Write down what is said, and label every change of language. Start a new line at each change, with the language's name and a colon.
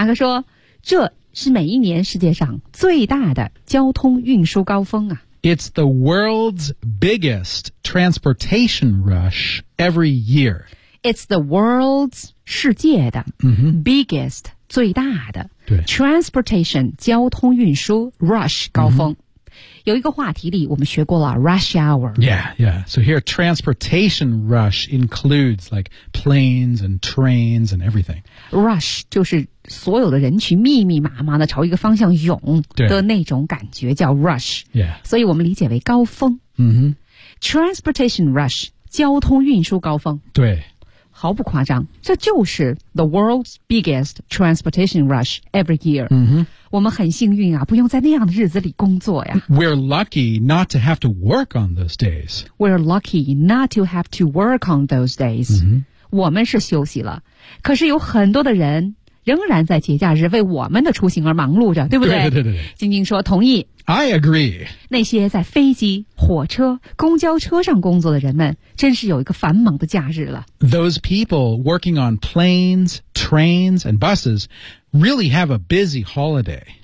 Chinese: 哥说，这是每一年世界上最大的交通运输高峰啊。
English: It's the world's biggest transportation rush every year. It's the world's
Chinese: 世界的、
English: biggest
Chinese: 最大的对 transportation 交通运输 rush 高峰、有一个话题里我们学过了 rush hour.
English: Yeah, yeah. So here, transportation rush includes like planes and trains and everything.
Chinese: Rush 就是所有的人群密密麻麻的朝一个方向涌的那种感觉叫 rush.
English: Yeah.
Chinese: 所以我们理解为高峰。Transportation rush, 交通运输高峰。对。毫不夸张，这就是
English: the world's biggest transportation rush every year.
Chinese: 我们很幸运啊，不用在那样的日子里工作呀。
English: We're lucky not to have to work on those days. We're lucky not to have to work on those days.
Chinese: 我们是休息了，可是有很多的人仍然在节假日为我们的出行而忙碌着，对不对？对对对对。晶晶说同意。
English: I agree.
Chinese: 那些在飞机、火车、公交车上工作的人们真是有一个繁忙的假日了。
English: Those people working on planes, trains, and buses really have a busy holiday.